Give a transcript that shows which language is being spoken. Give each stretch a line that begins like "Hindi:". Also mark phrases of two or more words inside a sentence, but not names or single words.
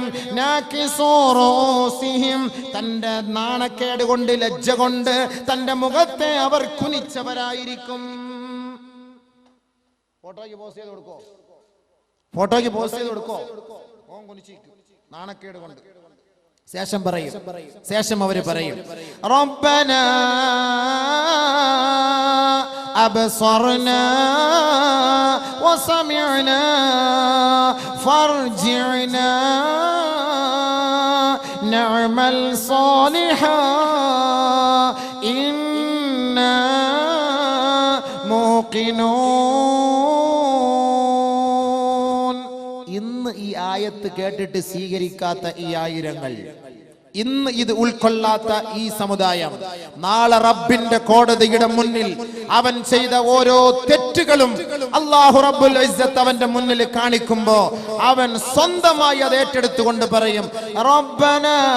Arabic: ناكسو رؤوسهم,
Malayalam: തന്റെ നാണക്കേട് കൊണ്ട്, ലജ്ജ കൊണ്ട് തന്റെ മുഖത്തെ അവർ കുനിച്ചവരായിരിക്കും. ഫോട്ടോയ്ക്ക് പോസ്റ്റ് ചെയ്ത് കൊടുക്കോ? ഫോട്ടോയ്ക്ക് പോസ്റ്റ് ചെയ്ത് കൊടുക്കോ? ഓൻ കുനിച്ചിരിക്കും നാണക്കേട് കൊണ്ട്. ശേഷം അവര് പറയും,
Arabic: ربنا أبصرنا وسمعنا فارجعنا نعمل صالحا إنا موقنون.
Malayalam: ഇന്ന് ഈ ആയത്ത് കേട്ടിട്ട് സ്വീകരിക്കാത്ത ഈ ആയിരങ്ങൾ, ഇന്ന് ഇത് ഉൾക്കൊള്ളാത്ത ഈ സമുദായം, നാളെ റബ്ബിന്റെ കോടതിയുടെ മുന്നിൽ അവൻ ചെയ്ത ഓരോ തെറ്റുകളും
Arabic: الله رب العزة
Malayalam: അവന്റെ മുന്നിൽ കാണിക്കുമ്പോ അവൻ സ്വന്തമായി അത് ഏറ്റെടുത്തുകൊണ്ട് പറയും, റബ്ബനാ,